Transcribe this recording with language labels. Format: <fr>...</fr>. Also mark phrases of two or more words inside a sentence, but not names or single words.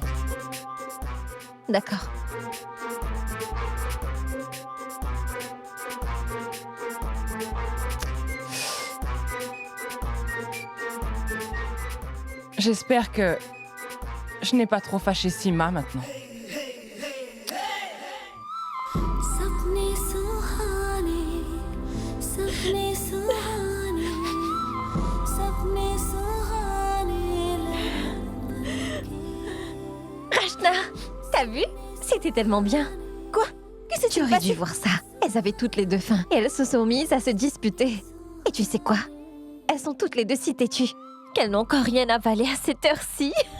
<fr>D'accord. J'espère que je n'ai pas trop fâché Sima maintenant.</fr> <hi>सपने सुहाने सपने सुहाने सपने सुहाने</hi> <fr>Rachna, t'as vu? C'était tellement bien. Quoi? Que s'est-il Tu aurais passé? dû voir ça. Elles avaient toutes les deux faim et elles se sont mises à se disputer. Et tu sais quoi? Elles sont toutes les deux si têtues qu'elles n'ont encore rien avalé à cette heure-ci.</fr>